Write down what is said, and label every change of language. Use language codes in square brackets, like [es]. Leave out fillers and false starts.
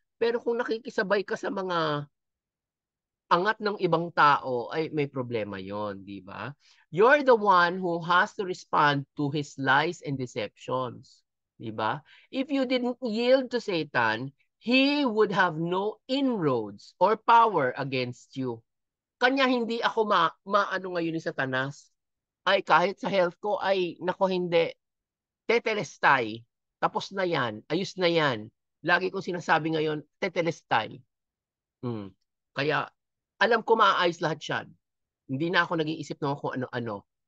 [tl] Pero kung nakikisabay ka sa mga angat ng ibang tao, ay may problema yon, di ba? [en] You're the one who has to respond to his lies and deceptions. [tl] Di ba? [en] If you didn't yield to Satan, he would have no inroads or power against you. [tl] Kanya hindi ako maano ngayon ni Satanas. Ay kahit sa health ko, ay nako hindi. Tetelestay. Tapos na yan. Ayos na yan. Lagi kong sinasabi ngayon, tetelestay. Mm. Kaya alam ko maayos lahat yan. Hindi na ako nag-iisip ng kung ano-ano.